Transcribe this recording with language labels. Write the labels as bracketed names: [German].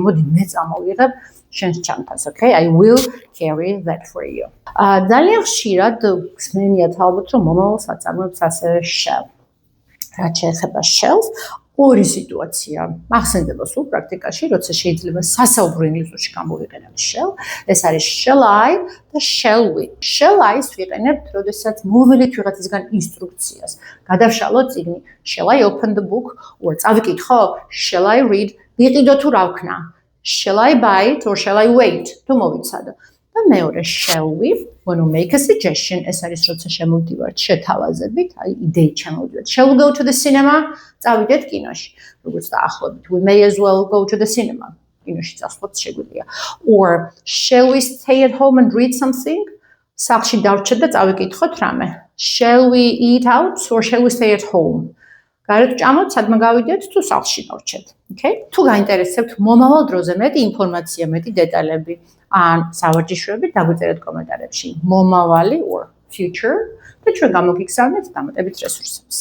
[Georgian] მოდი მე წამოვიღებ შენს ჩანთას, okay? [English] I will carry that for you. [Georgian] ძალიან ხშირად გსმენიათ ალბათ, რომ მომავალს აწარმოებს ასევე shall. რაც შეეხება shells, ორი სიტუაცია ახსენდება სულ პრაქტიკაში, როცა შეიძლება სასაუბრო ინგლისურში გამოვიყენოთ shall, ეს არის shall I და shall we. Shall I-ს ვიყენებთ, როდესაც მოვველით ვიღაცისგან ინსტრუქციას. გადავშალო წიგნი, [English] shall I open the book, [Georgian] or წავიკითხო, [English] shall I read, [Georgian] ვიყიდო თუ რა ვქნა, [English] shall I buy it or shall I wait, [Georgian] თუ მოვიცადო. და მეორე shall we, [English] when we make a suggestion, [Georgian] ეს არის როცა შემოვდივართ შეთავაზებით, აი იდეით შემოვდივართ. [English] Shall we go to the cinema? [Georgian] წავიდეთ კინოში. როგორც დაახლოებით, [English] we may as well go to the cinema. [Georgian] კინოში წასვლაც შეგვიძლია. [English] Or shall we stay at home and read something? [Georgian] სახლში დავრჩეთ და წავიკითხოთ რამე. [English] Shall we eat out or shall we stay at home? [Georgian] გარეთ ჭამოთ, სადმე გავიდეთ თუ სახლში დავრჩეთ. Okay? თუ გაინტერესებთ მომავალ დროზე მეტი ინფორმაცია, მეტი დეტალები, ან სავარჯიშოები დაგვიწერეთ კომენტარებში. მომავალი or future და ჩვენ გამოგიგზავნეთ დამატებით რესურსებს.